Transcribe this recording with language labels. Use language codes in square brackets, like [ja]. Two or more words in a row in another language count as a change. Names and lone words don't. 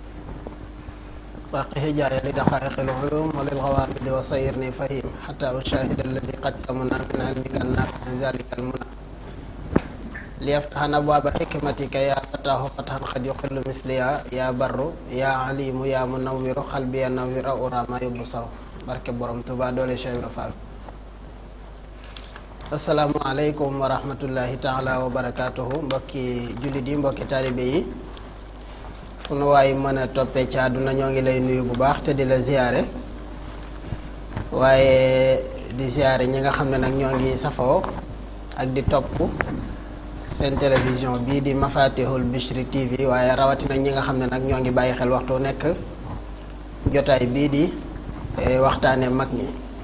[ar] راقه جاي لدقائق العلوم وللغوامض وصيرني فهيم حتى أشاهد الذي قد كمنا من علمك النافع من ذلك المنى ليفتح أبواب حكمتك يا فتاه فتحا قد يقل مثليا يا بر يا عليم يا منور قلبي نوير أورا ما يبصر [wo] barke borom Tuubaa doole [ar] Cheikh Ibra Fall. السلام عليكم ورحمة الله تعالى وبركاته [wo] mbokki jullit yi mbokki taalibe yi fu nu waay mën a toppee ci àdduna ñoo ngi lay nuyu bu baax te di la ziyaare waaye di ziyaare ñi nga xam ne nag ñoo ngi safoo ak di topp seen télévision bii di Mafatihul Bichri TV waaye rawatina ñi nga xam ne nag ñoo ngi bàyyi xel waxtu nekk jotaay bii di waxtaane mag ñi